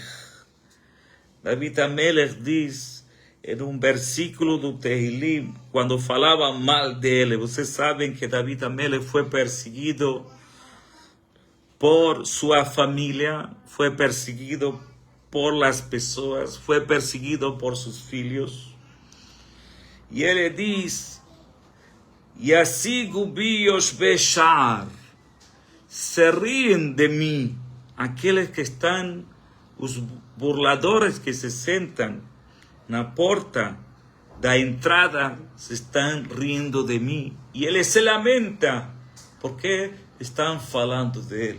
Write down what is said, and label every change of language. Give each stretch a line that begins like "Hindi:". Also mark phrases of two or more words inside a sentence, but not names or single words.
Portuguese: David Amelech diz em um versículo do Tehilim, quando falava mal dele. Vocês sabem que David Amelech foi perseguido por sua família, foi perseguido por as pessoas, foi perseguido por seus filhos. E ele diz:
Hebrew: ישיגו בי יושבי שער,
Portuguese: se riem de mim aqueles que estão, os burladores que se sentam na porta da entrada, se estão rindo de mim. E ele se lamenta porque estão falando dele.